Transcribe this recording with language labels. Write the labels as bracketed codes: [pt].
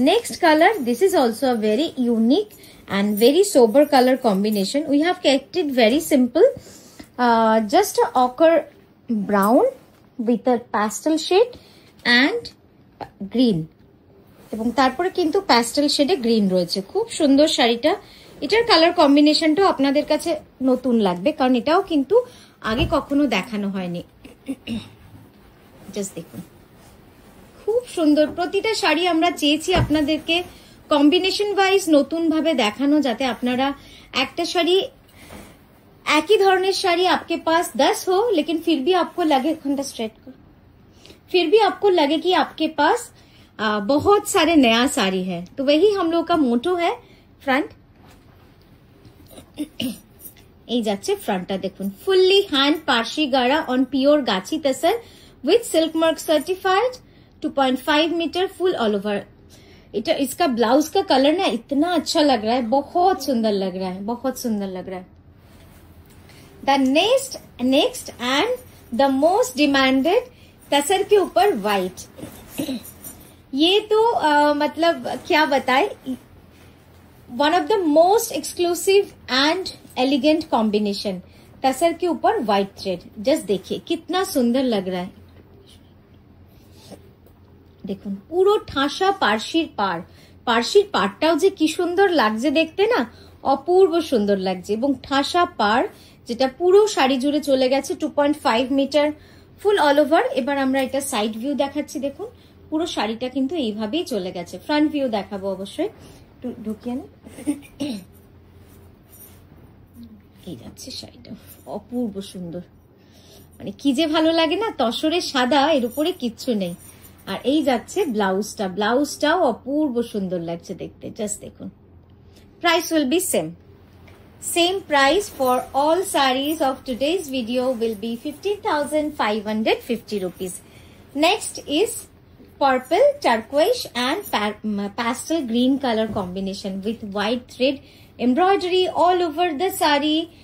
[en] Next colour, this is also a very unique and very sober colour combination. We have kept it very simple, just ochre brown with a pastel shade and green, [bn] এবং তারপরে কিন্তু pastel শেডে green রয়েছে। খুব সুন্দর শাড়িটা। এটার colour কম্বিনেশনটাও আপনাদের কাছে নতুন লাগবে, কারণ এটাও কিন্তু আগে কখনো দেখানো হয়নি। জাস্ট দেখুন, খুব সুন্দর। প্রতিটা শাড়ি আমরা চেয়েছি আপনাদেরকে কম্বিনেশন ওয়াইজ নতুন ভাবে দেখানো, যাতে আপনারা একটা শাড়ি একই ধরনের শাড়ি [hi] आपके पास 10 हो लेकिन फिर भी आपको लगे, घंटा स्ट्रेट करो, फिर भी आपको लगे कि आपके पास बहुत सारे नया साड़ी है। तो वही हम लोग का मोटो है। [bn] फ्रंट এই যাচ্ছে ফ্রন্টটা দেখুন, ফুললি হ্যান্ড পার্সি গাড়া on pure Gachhi tussar [en] With silk mark certified, 2.5 metre full all over. [hi] इटा इसका ब्लाउज का कलर ना इतना अच्छा लग रहा है, बहुत सुंदर लग रहा है, बहुत सुंदर लग रहा है। [en] the next and the most demanded, [hi] तसर के ऊपर व्हाइट। ये तो मतलब क्या बताए, [en] One of the most exclusive and elegant combination. [hi] तसर के ऊपर व्हाइट थ्रेड, जस्ट देखिए कितना सुंदर लग रहा है। [bn] দেখুন পুরো ঠাসা পার্সির পাড়, পার্সির পাড়টাও যে কি সুন্দর লাগছে দেখতে না, অপূর্ব সুন্দর লাগছে। এবং ঠাসা পাড় যেটা পুরো শাড়ি জুড়ে চলে গেছে, 2.5 মিটার ফুল অল ওভার। এবার আমরা এটা সাইড ভিউ দেখাচ্ছি। দেখুন পুরো শাড়িটা কিন্তু এইভাবেই চলে গেছে। ফ্রন্ট ভিউ দেখাবো অবশ্যই, একটু ঢুকিয়ে না। এই যাচ্ছে শাড়িটা, অপূর্ব সুন্দর। মানে কি যে ভালো লাগে না, তসরের সাদা, এর উপরে কিচ্ছু নেই। আর এই যাচ্ছে ব্লাউজটা, ব্লাউজটাও অপূর্ব সুন্দর লাগছে দেখতে। জাস্ট দেখুন। [en] Price will be same price for all sarees of today's video will be 15,550 rupees। Next is purple, turquoise and pastel green color combination with white thread embroidery all over the saree